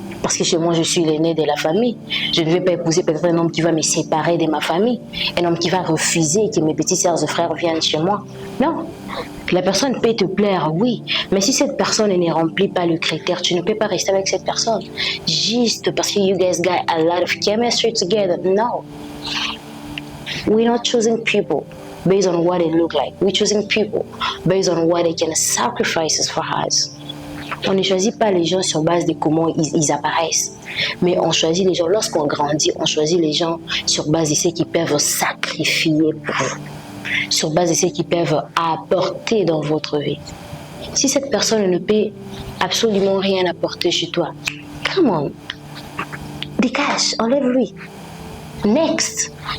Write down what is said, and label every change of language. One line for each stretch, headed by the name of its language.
French: Parce que chez moi, je suis l'aîné de la famille. Je ne vais pas épouser peut-être un homme qui va me séparer de ma famille. Un homme qui va refuser que mes petits sœurs et frères viennent chez moi. Non. La personne peut te plaire, oui. Mais si cette personne ne remplit pas le critère, tu ne peux pas rester avec cette personne.
English: Juste parce que you guys got a lot of chemistry together. No. We're not choosing people based on what they look like. We're choosing people based on what they can sacrifice for us.
French: On ne choisit pas les gens sur base de comment ils apparaissent. Mais on choisit les gens, lorsqu'on grandit, on choisit les gens sur base de ce qu'ils peuvent sacrifier pour vous. Sur base de ce qu'ils peuvent apporter dans votre vie. Si cette personne ne peut absolument rien apporter chez toi, come on, dégage, enlève-lui. Next.